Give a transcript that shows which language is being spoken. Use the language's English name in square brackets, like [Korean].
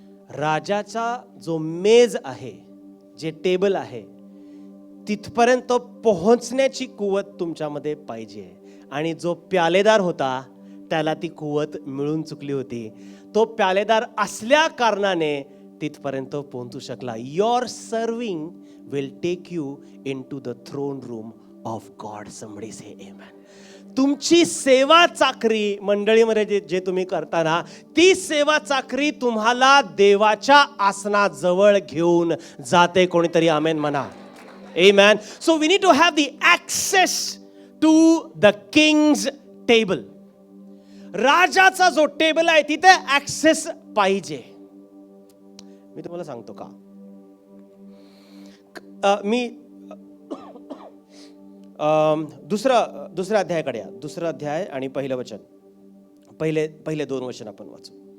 [Marathi] राजाचा जो मेज आहे, जे टेबल आहे, तिथपर्यंत पोहोचण्याची कुवत तुमच्यामध्ये पाहिजे. आणि जो प्यालेदार होता त्याला ती कुवत मिळून चुकली होती. तो प्यालेदार असल्या कारणाने तिथपर्यंत पोहोचू शकला. [English] Your serving will take you into the throne room of God. Somebody say amen. [Marathi] तुमची सेवा चाकरी मंडळीमध्ये जे तुम्ही करता ना, ती सेवा चाकरी तुम्हाला देवाच्या आसनाजवळ घेऊन जाते. कोणीतरी आमेन म्हणा. Amen. [English] So we need to have the access to the king's table. [Marathi] राजाचा जो टेबल आहे तिथे ऍक्सेस पाहिजे. मी तुम्हाला सांगतो का, मी दुसरा अध्यायाकडे या. दुसरा अध्याय आणि पहिलं वचन, पहिले 2 वचन आपण वाचू.